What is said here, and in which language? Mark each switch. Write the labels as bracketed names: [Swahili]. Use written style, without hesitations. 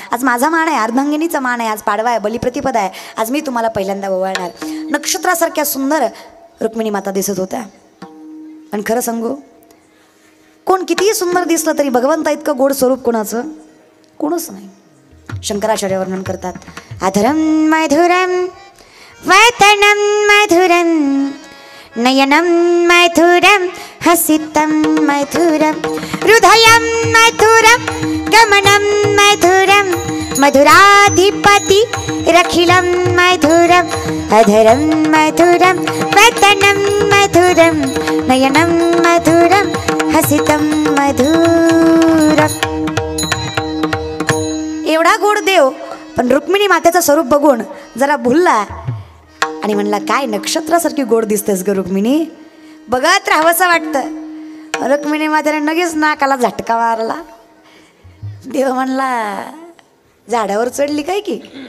[Marathi] आज माझा मान आहे, अर्धांगिनीचा मान आहे, आज पाडवा आहे, बलिप्रतिपदा आहे, आज मी तुम्हाला पहिल्यांदा ववाळणार. नक्षत्रासारख्या सुंदर रुक्मिणी माता दिसत होत्या. आणि खरं सांगू, कोण कितीही सुंदर दिसलं तरी भगवंता इतकं गोड स्वरूप कोणाचं कोणच नाही. [Sanskrit] शंकराचार्य [Marathi] वर्णन करतात, [Sanskrit] अधरम मधुरम वैतनम मधुरम नयनम मधुरम हसितम मधुरम हृदयम मधुरम गमनम मधुरम मधुराधिपति रखिलम मधुरम अधरम मधुरम वैतनम मधुरम नयनम मधुरम हसितम मधुरम. [Marathi] एवढा गोड देव, पण रुक्मिणी मातेचं स्वरूप बघून जरा भुलला आणि म्हणला काय नक्षत्रासारखी गोड दिसतेस ग रुक्मिणी, बघत राहावंसं वाटतं. रुक्मिणी मातेने लगेच नाकाला झटका मारला. देव म्हणला झाडावर चढली काय की.